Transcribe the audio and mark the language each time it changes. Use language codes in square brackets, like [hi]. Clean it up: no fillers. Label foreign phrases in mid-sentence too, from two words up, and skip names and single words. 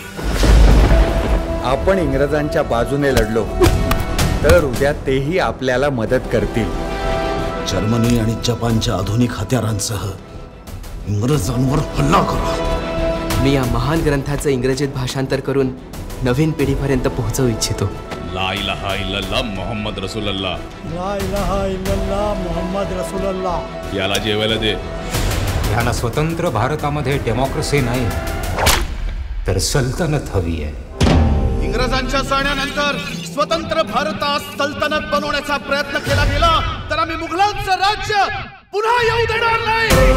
[mr] आपण इंग्रजांच्या बाजूने लढलो तर उद्या तेही आपल्याला मदत करतील. जर्मनी आणि जपानच्या आधुनिक हत्यारांसह इंग्रजांवर हल्ला करा. मी या महान ग्रंथाचं इंग्रजीत भाषांतर करून नवीन पिढीपर्यंत पोहोचवू इच्छितो. [ar] لا إله إلا الله محمد رسول الله. لا إله إلا الله محمد رسول الله. [mr] याला जेवायला दे. यांना स्वतंत्र भारतामध्ये डेमोक्रेसी नाही तर सल्तनत हवी आहे. इंग्रजांच्या जाण्यानंतर स्वतंत्र भारतात सल्तनत बनवण्याचा प्रयत्न केला गेला तर आम्ही मुघलांचं राज्य पुन्हा येऊ देणार नाही.